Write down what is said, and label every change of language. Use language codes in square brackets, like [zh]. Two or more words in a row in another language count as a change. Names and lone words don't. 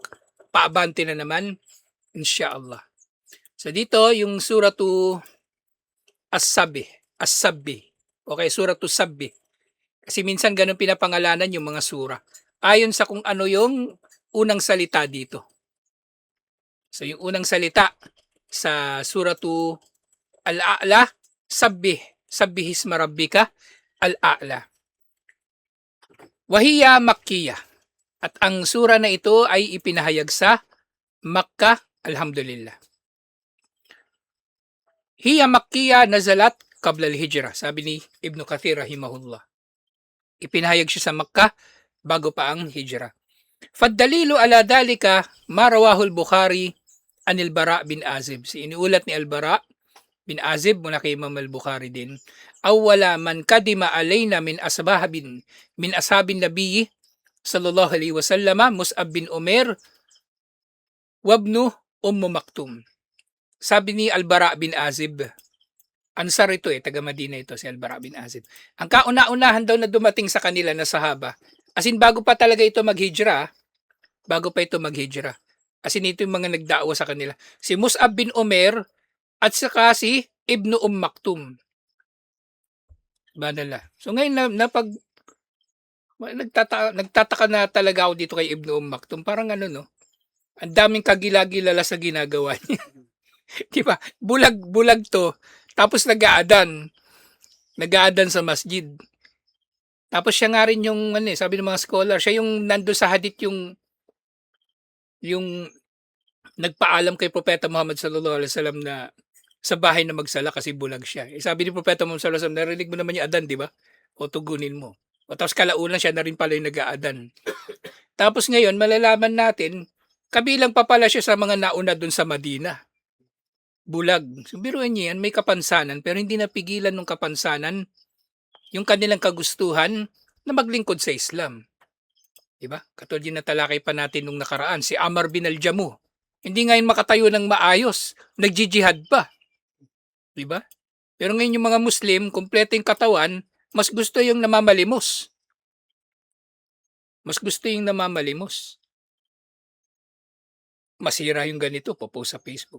[tl] Paabante na naman, inshallah. So dito, yung Suratu As-Sabi. As-Sabi. Okay, Suratu Sabi. Kasi minsan ganun pinapangalanan yung mga sura. Ayon sa kung ano yung unang salita dito. So yung unang salita sa Suratu Al-A'la, [ar] سبح، سبح اسم ربك الأعلى. وهي مكية. [tl] At ang sura na ito ay ipinahayag sa Makkah, alhamdulillah. [ar] هي مكية نزلت قبل الهجرة, [tl] sabi ni Ibn Kathir rahimahullah. Ipinahayag siya sa Makkah bago pa ang hijrah. [ar] فالدليل على ذلك ما رواه البخاري عن البراء بن عازب. [tl] Iniulat ni al-Bara bin Azib mula kay Imam al-Bukhari din. [ar] أول من قدم علينا من أصحاب النبي صلى الله عليه وسلم مصعب بن عمير وابن مكتوم. [tl] Sabi ni al-Bara bin Azib, Ansar ito taga Madina ito si al-Bara bin Azib. Ang kauna-unahan daw na dumating sa kanila na sahaba, as in bago pa talaga ito maghijra, bago pa ito maghijra. As in ito yung mga nagdaawa sa kanila. Si Mus'ab bin Umair at saka si Ibnu Maktum. Banala. So ngayon nagtataka na talaga ako dito kay Ibnu Maktum. Parang ano no, ang daming kagila-gilala sa ginagawa niya. Diba? Bulag to. Tapos nag-aadan sa masjid. Tapos siya nga rin yung sabi ng mga scholar, siya yung nando sa hadith yung nagpaalam kay Propeta Muhammad [ar] صلى الله عليه وسلم [tl] na sa bahay na magsala kasi bulag siya. Sabi ni Propeta Muhammad [ar] صلى الله عليه وسلم, [tl] narinig mo naman yung adan, di ba? O tugunin mo. O tapos kalaunan siya na rin pala yung nag-aadan. Tapos ngayon, malalaman natin, kabilang pa pala siya sa mga nauna dun sa Madina. Bulag. So, biruin niyo yan, may kapansanan, pero hindi napigilan ng kapansanan yung kanilang kagustuhan na maglingkod sa Islam. Diba? Katulad yung natalakay pa natin nung nakaraan, si Amr bin al-Jamuh. Hindi ngayon makatayo ng maayos, nagjijihad pa. Diba? Pero ngayon yung mga Muslim, kompleto yung katawan, mas gusto yung namamalimos. Masira yung ganito, popost sa Facebook.